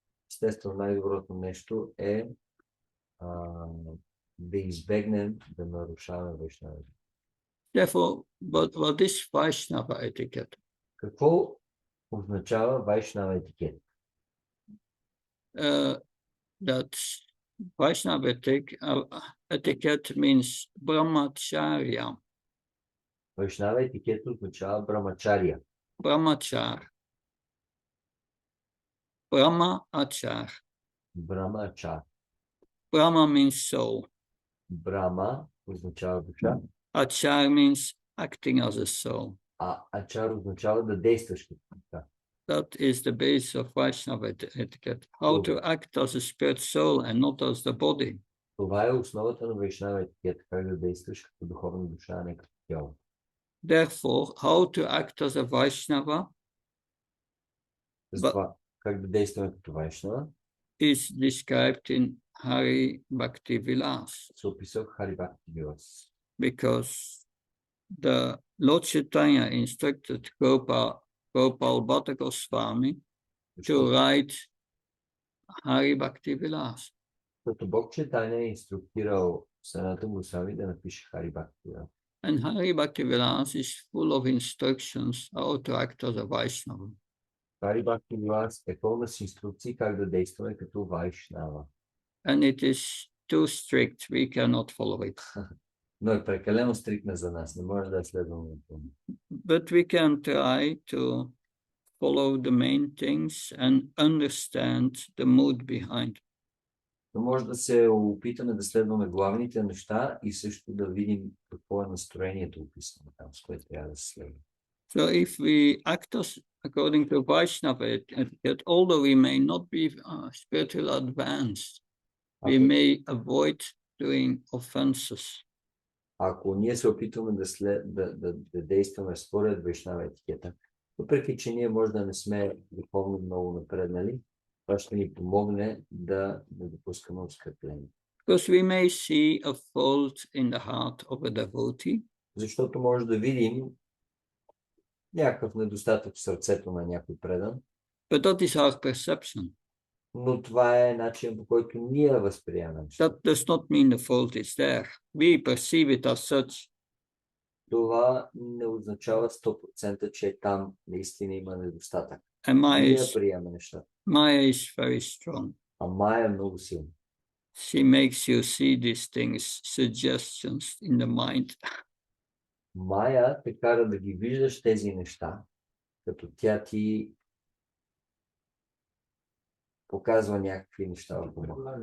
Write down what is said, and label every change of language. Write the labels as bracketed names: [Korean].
[Bulgarian] Естествено, най-доброто нещо е да избегнем да нарушаваме Вайшнава. [English] Therefore, what is Vaishnava etiquette? [Bulgarian] Какво означава Вайшнава етикет? [English] That Vaishnava etiquette means brahmacharya. [Bulgarian] Вайшнава етикет означава брамачария. [English] Brahmachar. Brahmachar. [Bulgarian] Брамачар. [English] Brahma means soul. [Bulgarian] Брама означава душа, [English] Achar means acting as a soul. [Bulgarian] а ачар означава да действаш като душа. [English] That is the base of Vaishnava etiquette. How to act as a spirit soul and not as the body. [Bulgarian] Това е основата на Вайшнава етикет, как да действаш като духовна душа, а не като тяло. [English] Therefore, how to act as a Vaishnava [Bulgarian] Затова, как да действаме като Вайшнава, [English] is described in Hari Bhakti Vilas, [Bulgarian] се описва в Хари Бхакти Вилас. [English] because the Lord Chaitanya instructed Gopal Bhatta Goswami to write Hari Bhakti Vilas. [Bulgarian] Като Бог Чайтаня е инструктирал Санатана Госвами да напише Хари Бхакти Вилас. [English] And Hari Bhakti Vilas is full of instructions how to act as a Vaishnava. [Bulgarian] Хари Бхакти Вилас е пълна с инструкции как да действаме като Вайшнава. [English] And it is too strict, we cannot follow it. [Bulgarian] Но е прекалено стрикна за нас, не може да следваме. [English] But we can try to follow the main things and understand the mood behind. [Bulgarian] Но може да се опитаме да следваме главните неща и също да видим какво е настроението описано там, с което трябва да се следва. [English] So if we act according to Vaishnava etiquette, although we may not be spiritually advanced, we may avoid doing offenses. [Bulgarian] Ако ние се опитваме да действаме според Вайшнава етикета, въпреки че ние може да не сме духовно много напреднали, това ще ни помогне да не допускаме оскърбление. [English] Because we may see a fault in the heart of a devotee. [Bulgarian] Защото може да видим някакъв недостатък в сърцето на някой предан. [English] But that is our perception. [Bulgarian] Но това е начин, по който ние възприемаме. [English] That does not mean the fault is there. We perceive it as such. [Bulgarian] Това не означава 100%, че там наистина има недостатък. [English] And [Bulgarian] Ние приемаме нещата. [English] Maya is very strong. [Bulgarian] А Майя е много силна. [English] She makes you see these things, suggestions in the mind. [Bulgarian] Майя те кара да ги виждаш тези неща, като тя ти показва някакви неща в ума.